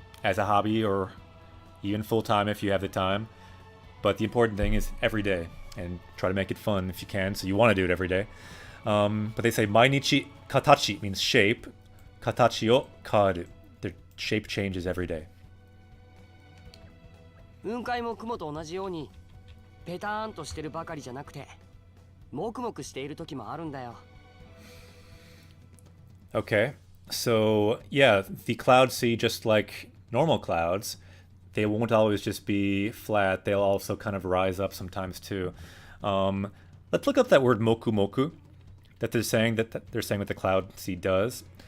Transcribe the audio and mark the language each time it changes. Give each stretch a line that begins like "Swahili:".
English: as a hobby or even full-time if you have the time. But the important thing is every day, and try to make it fun if you can, so you want to do it every day. But they say mainichi katachi means shape,
Japanese: katachi o kawaru.
English: Their shape changes every day.
Japanese: 雲海も雲と同じようにペターンとしてるばかりじゃなくてもくもくしている時もあるんだよ。
English: Okay, so yeah, the cloud sea, just like normal clouds, they won't always just be flat. They'll also kind of rise up sometimes too. Let's look up that word moku moku that they're saying what the cloud sea does.